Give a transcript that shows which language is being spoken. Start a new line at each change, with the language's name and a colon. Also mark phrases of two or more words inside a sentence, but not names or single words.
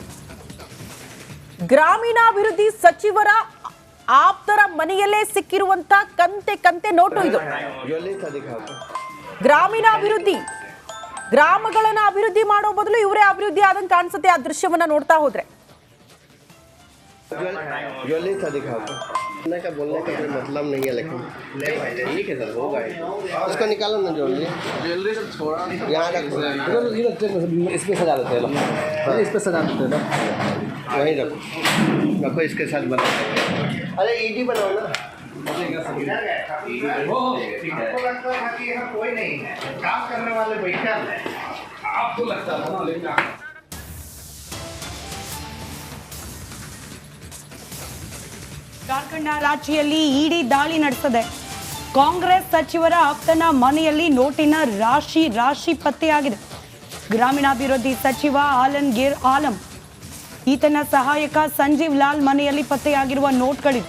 Kannada: ಗ್ರಾಮೀಣಾಭಿವೃದ್ಧಿ ಸಚಿವರ ಆಪ್ತರ ಮನೆಯಲ್ಲೇ ಸಿಕ್ಕಿರುವಂತ ಕಂತೆ ನೋಟು ಇದು. ಗ್ರಾಮೀಣಾಭಿವೃದ್ಧಿ, ಗ್ರಾಮಗಳನ್ನ ಅಭಿವೃದ್ಧಿ ಮಾಡೋ ಬದಲು ಇವರೇ ಅಭಿವೃದ್ಧಿ ಆದಂಗೆ ಕಾಣಿಸುತ್ತೆ ಆ ದೃಶ್ಯವನ್ನ ನೋಡ್ತಾ ಹೋದ್ರೆ.
Hindi: बोलने का कोई मतलब नहीं है, लेकिन ठीक है सर, होगा उसको निकालो ना ज्वेलरी। ज्वेलरी सब छोड़ा यहाँ रखो, इस पे सजा देते हैं, इस पे सजा देते हैं, वहीं रखो इसके साथ बना। अरे ईडी बनाओ ना। आपको लगता है कि यहाँ कोई नहीं है, काम करने वाले बैठे हैं, आपको लगता है ना, लेकिन
Kannada: ಜಾರ್ಖಂಡ್ ರಾಜ್ಯದಲ್ಲಿ ಇಡಿ ದಾಳಿ ನಡೆಸಿದೆ. ಕಾಂಗ್ರೆಸ್ ಸಚಿವರ ಆಪ್ತನ ಮನೆಯಲ್ಲಿ ನೋಟಿನ ರಾಶಿ ಪತ್ತೆಯಾಗಿದೆ. ಗ್ರಾಮೀಣಾಭಿವೃದ್ಧಿ ಸಚಿವ ಆಲಂಗೀರ್ ಆಲಂ ಈತನ ಸಹಾಯಕ ಸಂಜೀವ್ ಲಾಲ್ ಮನೆಯಲ್ಲಿ ಪತ್ತೆಯಾಗಿರುವ ನೋಟ್ಗಳಿವೆ.